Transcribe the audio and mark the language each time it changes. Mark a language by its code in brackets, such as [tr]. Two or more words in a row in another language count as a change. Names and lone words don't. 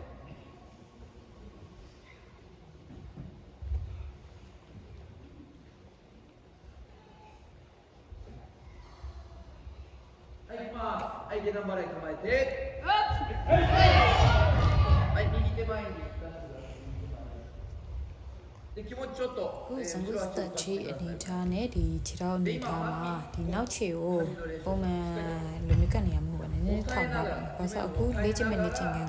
[ja] はい、行きます。はい、下段払い構えて。はい、右手前に出してください。で、気持ちちょっと。 [my] ကိုယ်စံကိုစတက်ချီအနေထားနဲ့ဒီခြေထောက်အနေထားမှာဒီနောက်ခြေကိုပုံမှန်လိုမျိုးကနေရမှာပေါ့နည်းနည်းထောင်ထားပါဘာလို့အခုလေ့ကျင့်မဲ့လေ့ကျင့်ခန်း